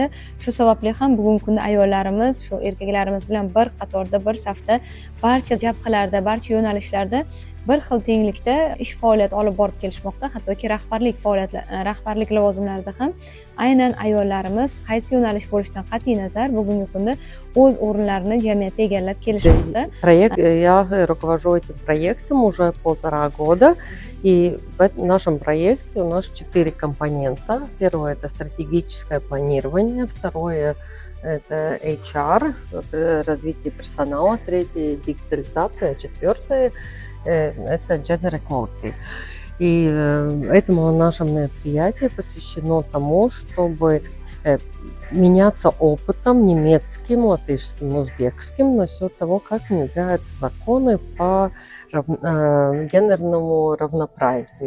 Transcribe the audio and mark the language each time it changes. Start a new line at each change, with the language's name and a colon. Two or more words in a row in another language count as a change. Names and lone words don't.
Uzbek: Shu sababli ham bugungi kunda ayollarimiz shu erkaklarimiz bilan bir qatorda, bir safda barcha jabhalarda, barcha yo'nalishlarda bir xil tenglikda ish faoliyat olib borib kelishmoqda. Hattoki rahbarlik lavozimlarida ham aynan ayollarimiz qaysi yo'nalish bo'lishidan qat'iy nazar bugungi kunda o'z o'rinlarini jamiyatda egallab kelishmoqda.
Russian: Я руковожу этим проектом уже 1,5 года, и в нашем проекте у нас 4 компонента. Первое — это стратегическое планирование, второе — это HR, развитие персонала, третье — дигитализация, четвертое — это
English: gender equality.
Russian: И этому наше мероприятие посвящено тому, чтобы меняться опытом немецким, латышским, узбекским насчет того, как внедряются законы по гендерному равноправию.